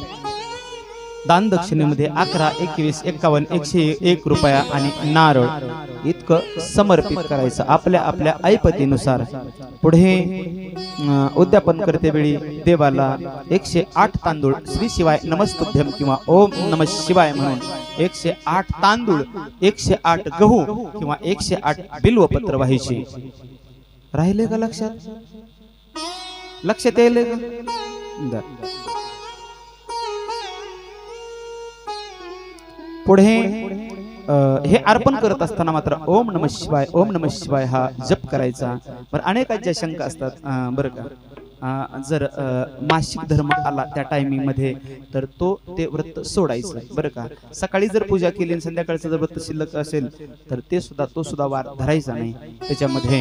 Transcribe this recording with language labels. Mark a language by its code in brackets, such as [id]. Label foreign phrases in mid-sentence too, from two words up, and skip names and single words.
[mr] दान दक्षिणेमध्ये 11, 21, 51, 101 रुपया आणि नारळ इतकं समर्पित करायचं आपल्या आपल्या ऐपतीनुसार. पुढे उद्यापन करते वेळी देवाला 108 तांदूळ [sa] श्री शिवाय नमस्तुभ्यम [mr] किंवा [sa] ओम नमः शिवाय [mr] म्हणून 108 तांदूळ, 108 गहू किंवा 108 बिल्वपत्र व्हायचे. राहिले का लक्षात? लक्षात येईल का? पुढे हे अर्पण करत असताना मात्र [sa] ओम नमः शिवाय, ओम नमः शिवाय [mr] हा जप करायचा. बरं, अनेकांच्या शंका असतात बरं का. जर मासिक धर्म आला त्या टायमिंग मध्ये तर ते व्रत सोडायचं बरं का. सकाळी जर पूजा केली आणि संध्याकाळचं जर व्रत शिल्लक असेल तर तो सुद्धा वार धरायचा नाही त्याच्यामध्ये.